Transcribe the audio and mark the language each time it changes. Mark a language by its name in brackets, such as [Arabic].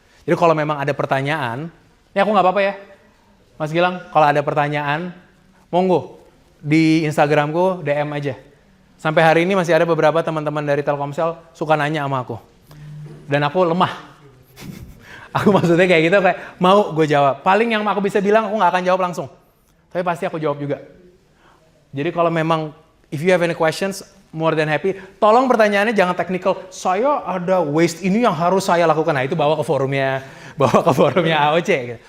[Indonesian] Jadi kalau memang ada pertanyaan, ini aku nggak apa-apa ya, Mas Gilang, kalau ada pertanyaan, monggo di Instagramku DM aja. Sampai hari ini masih ada beberapa teman-teman dari Telkomsel suka nanya sama aku. Dan aku lemah. Aku maksudnya kayak gitu, kayak mau gue jawab. Paling yang aku bisa bilang, aku nggak akan jawab langsung. Tapi pasti aku jawab juga. Jadi kalau memang, [English] if you have any questions, more than happy. [Indonesian] Tolong pertanyaannya jangan technical. Saya ada waste ini yang harus saya lakukan. Nah itu bawa ke forumnya AOC. Gitu.